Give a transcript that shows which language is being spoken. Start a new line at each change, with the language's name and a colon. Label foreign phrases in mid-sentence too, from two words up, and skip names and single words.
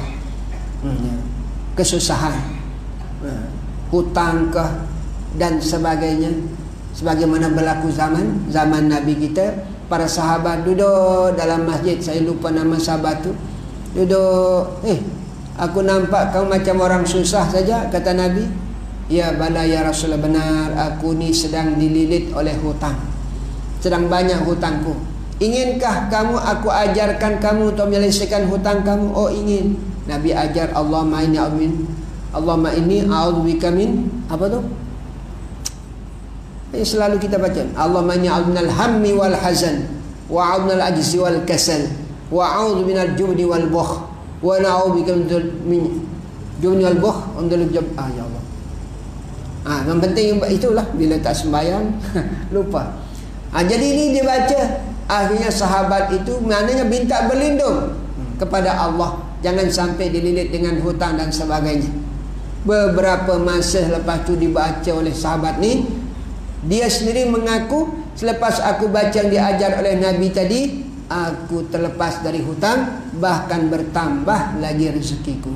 Malay: Kesusahan, hutang kah dan sebagainya, sebagaimana berlaku zaman Nabi kita. Para sahabat duduk dalam masjid, saya lupa nama sahabat tu, duduk, aku nampak kamu macam orang susah saja, kata Nabi.
Arabic: يا بلى يا رسول الله,
Malay: benar, aku ni sedang dililit oleh hutang, sedang banyak hutangku. Inginkah kamu aku ajarkan kamu untuk menyelesaikan hutang kamu? Oh ingin. Nabi ajar,
Arabic: اللهم إني أعوذ بك من
Malay: apa tu? Selalu kita baca,
Arabic: اللهم إني أعوذ من الهم والحزن وأعوذ من العجز والكسل وأعوذ من الجبن والبخل ونعوذ بك من الجبن والبخل يا الله.
Malay: Yang penting itulah, bila tak sembahyang lupa. Jadi ini dia baca. Akhirnya sahabat itu maknanya minta berlindung kepada Allah, jangan sampai dililit dengan hutang dan sebagainya. Beberapa masa lepas tu dibaca oleh sahabat ni, dia sendiri mengaku, selepas aku baca yang diajar oleh Nabi tadi, aku terlepas dari hutang, bahkan bertambah lagi rezekiku.